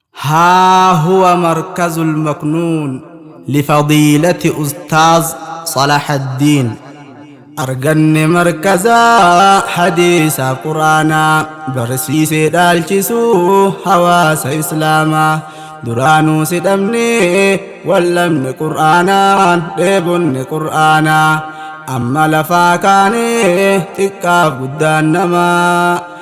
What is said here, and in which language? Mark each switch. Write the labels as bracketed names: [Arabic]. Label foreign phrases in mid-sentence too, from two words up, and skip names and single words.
[Arabic] ها هو مركز المكنون لفضيلة أستاذ صلاح الدين. [Oromo] Arganne markaza hadiisa Qur'aanaa, barsiisee dhaalchisuu hawaasa Islaamaa. Duraanuu si dhabne wallamne Qur'aanaan, dheebonne Qur'aanaa. Amma lafaa kaane xiqqaaf guddaan namaa.